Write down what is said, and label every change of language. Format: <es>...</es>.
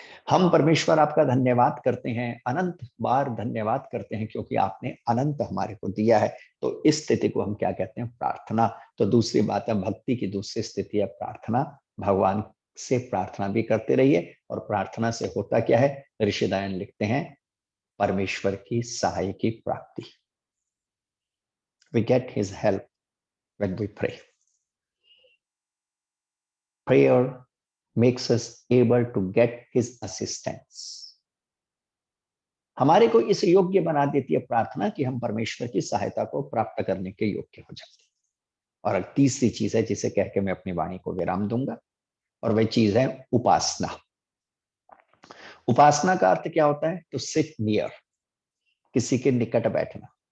<hi>हम परमेश्वर आपका धन्यवाद करते हैं, अनंत बार धन्यवाद करते हैं, क्योंकि आपने अनंत हमारे को दिया है। तो इस स्थिति को हम क्या कहते हैं? प्रार्थना। तो दूसरी बात है, भक्ति की दूसरी स्थिति है प्रार्थना। भगवान से प्रार्थना भी करते रहिए। और प्रार्थना से होता क्या है? ऋषिदायन लिखते हैं, परमेश्वर की सहाय की प्राप्ति।</hi> <en>We get his help when we pray. Prayer makes us able to get his assistance.</en> <hi>हमारे को इस योग्य बना देती है प्रार्थना कि हम परमेश्वर की सहायता को प्राप्त करने के योग्य हो जाते हैं। और एक तीसरी चीज है जिसे कह के मैं अपनी वाणी को विराम दूंगा, और वह चीज है उपासना। उपासना का अर्थ क्या होता है?</hi> <en>to sit near,</en> <hi>किसी के निकट बैठना।</hi>